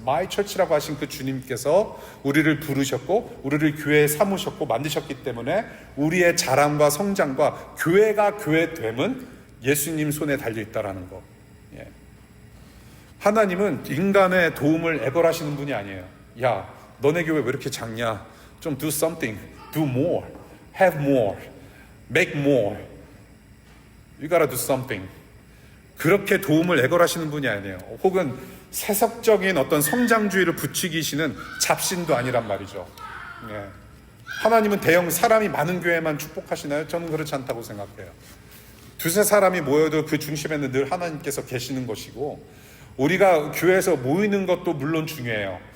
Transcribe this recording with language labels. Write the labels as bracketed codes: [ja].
[ko] 마이 처치라고 하신 그 주님께서 우리를 부르셨고 우리를 교회에 삼으셨고 만드셨기 때문에 우리의 자랑과 성장과 교회가 교회됨은 예수님 손에 달려있다라는 거. 예. 하나님은 인간의 도움을 애걸하시는 분이 아니에요. 야, 너네 교회 왜 이렇게 작냐? [en] 좀 do something, do more, have more, make more. You gotta do something. [ko] 그렇게 도움을 애걸하시는 분이 아니에요. 혹은 세속적인 어떤 성장주의를 부추기시는 잡신도 아니란 말이죠. 예. 하나님은 대형 사람이 많은 교회만 축복하시나요? 저는 그렇지 않다고 생각해요. 두세 사람이 모여도 그 중심에는 늘 하나님께서 계시는 것이고, 우리가 교회에서 모이는 것도 물론 중요해요.